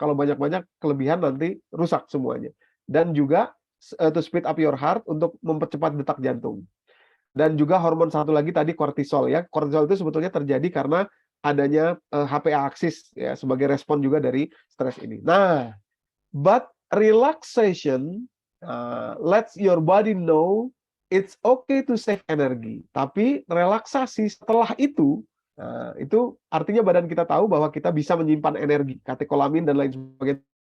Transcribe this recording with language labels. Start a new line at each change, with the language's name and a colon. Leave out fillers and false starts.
Indonesian: Kalau banyak-banyak kelebihan nanti rusak semuanya. Dan juga
English: to speed up your heart,
Indonesian: untuk mempercepat detak jantung. Dan juga hormon satu lagi tadi kortisol ya. Kortisol itu sebetulnya terjadi karena adanya HPA axis ya, sebagai respon juga dari stres ini.
English: Nah, but relaxation lets your body know it's okay to save energy.
Indonesian: Tapi relaksasi setelah itu artinya badan kita tahu bahwa kita bisa menyimpan energi, katekolamin dan lain sebagainya.